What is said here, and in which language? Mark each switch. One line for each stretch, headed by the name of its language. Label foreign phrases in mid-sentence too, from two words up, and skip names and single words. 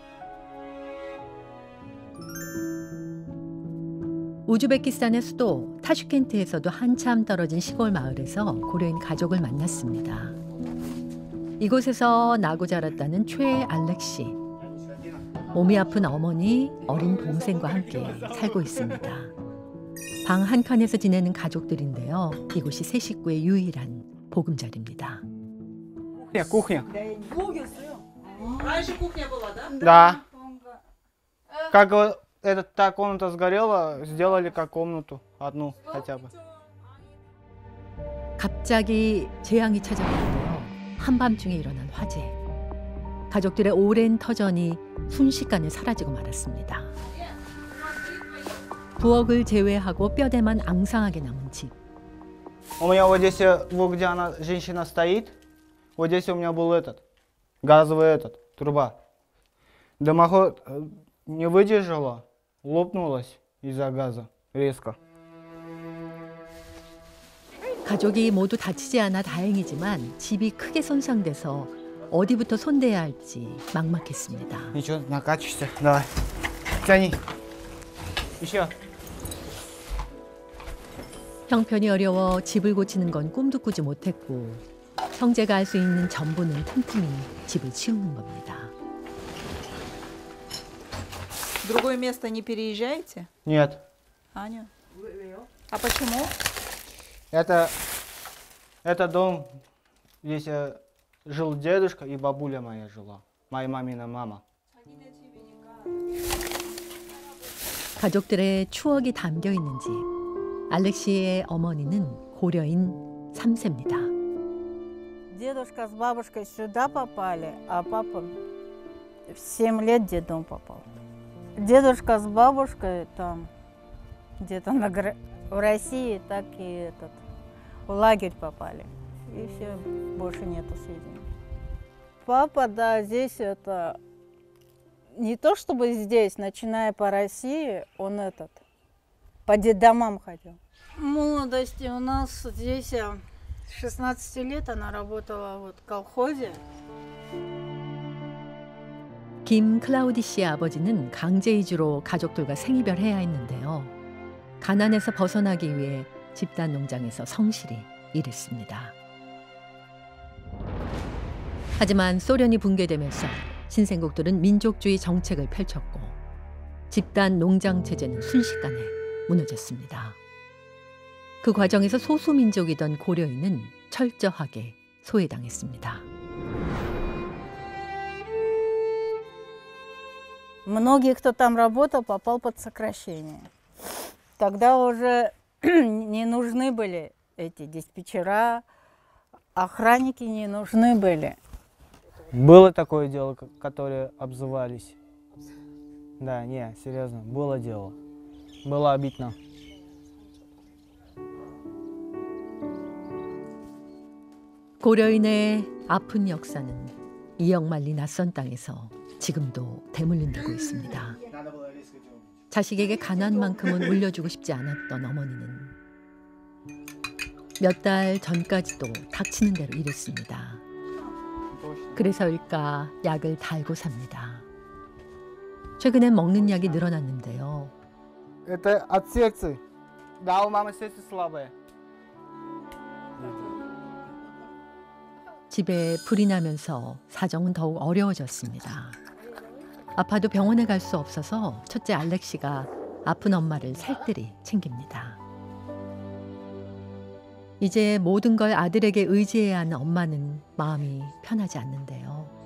Korean: 우즈베키스탄의 수도 타슈켄트에서도 한참 떨어진 시골 마을에서 고려인 가족을 만났습니다. 이곳에서 나고 자랐다는 최 알렉시. 몸이 아픈 어머니, 어린 동생과 함께 살고 있습니다. 방 한 칸에서 지내는 가족들인데요. 이곳이 세 식구의 유일한 보금자리입니다.
Russian: Кухня. Раньше кухня была, да? Да. Как та комната сгорела, сделали как комнату одну хотя бы.
Korean: 갑자기 재앙이 찾아왔는데요. 한밤중에 일어난 화재. 가족들의 오랜 터전이 순식간에 사라지고 말았습니다. 부엌을 제외하고 뼈대만 앙상하게 남은 집.
Russian: У меня вот здесь, вот где она, женщина стоит, вот здесь у меня был газовый труба. Дымоход не выдержала, лопнулась из-за газа резко.
Korean: 가족이 모두 다치지 않아 다행이지만 집이 크게 손상돼서 어디부터 손대야 할지 막막했습니다.
Russian: Ничего, накачивайся. Давай. Тяни. Еще.
Korean: 형편이 어려워 집을 고치는 건 꿈도 꾸지 못했고 형제가 할 수 있는 전부는 틈틈이 집을 치우는 겁니다.
Russian: В другое место не переезжаете? Нет. Аня? А почему? Это дом, здесь жил дедушка и бабуля моя жила. Моя мамина мама.
Korean: 가족들의 추억이 담겨 있는 집. 알렉시의 어머니는 고려인 3세입니다.
Russian: Дедушка с бабушкой сюда попали, а папа в 7 лет в детдом попал. Дедушка с бабушкой там где-то в России, так и в лагерь попали. И все, больше нету сведений. Папа, да, здесь не то чтобы здесь, начиная по России, он по детдомам ходил. В молодости у нас здесь с 16 лет она работала в колхозе.
Korean: 김 클라우디 씨의 아버지는 강제 이주로 가족들과 생이별해야 했는데요. 가난에서 벗어나기 위해 집단 농장에서 성실히 일했습니다. 하지만 소련이 붕괴되면서 신생국들은 민족주의 정책을 펼쳤고 집단 농장 체제는 순식간에 무너졌습니다. 그 과정에서 소수민족이던 고려인은 철저하게 소외당했습니다.
Russian: Многие, кто там работал, попал под сокращение. Тогда уже не нужны были эти диспетчера, охранники не нужны были. Было такое дело, которые обзывались. Да, не, серьезно, было дело. Было обидно.
Korean: 고려인의 아픈 역사는 2억 마리 낯선 땅에서 지금도 대물림되고 있습니다. 자식에게 가난만큼은 물려주고 싶지 않았던 어머니는 몇 달 전까지도 닥치는 대로 일했습니다. 그래서일까 약을 달고 삽니다. 최근엔 먹는 약이 늘어났는데요.
Russian: Это от секции. Да, у мамы сердце слабое.
Korean: 집에 불이 나면서 사정은 더욱 어려워졌습니다. 아파도 병원에 갈 수 없어서 첫째 알렉시가 아픈 엄마를 살뜰히 챙깁니다. 이제 모든 걸 아들에게 의지해야 하는 엄마는 마음이 편하지 않는데요.